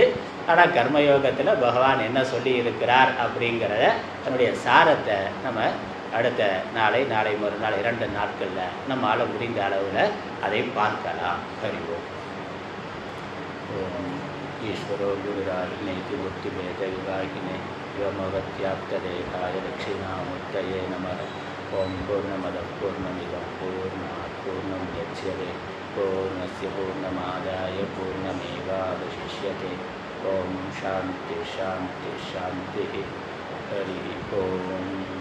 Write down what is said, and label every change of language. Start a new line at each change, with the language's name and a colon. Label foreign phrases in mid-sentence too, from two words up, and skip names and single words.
Tamil: ஆனால் கர்மயோகத்தில் பகவான் என்ன சொல்லி இருக்கிறார் அப்படிங்கிறத அதனுடைய சாரத்தை நம்ம அடுத்த நாளை மறுநாள் 2 நாட்களில் நம்மால் முடிந்த அளவில் அதை பார்க்கலாம். அறிவோம்.
Sanskrit: ओं ईश्वरो गुरुरात्मेति मूर्तिभेद विभागिने व्योमवद्व्याप्तदेहाय दक्षिणामूर्तये नमः. ओं पूर्णमदः पूर्णमिदं पूर्णात् पूर्णमुदच्यते पूर्णस्य पूर्णमादाय पूर्णमेवावशिष्यते. ओं शान्तिः शान्तिः शान्तिः. हरि ओं.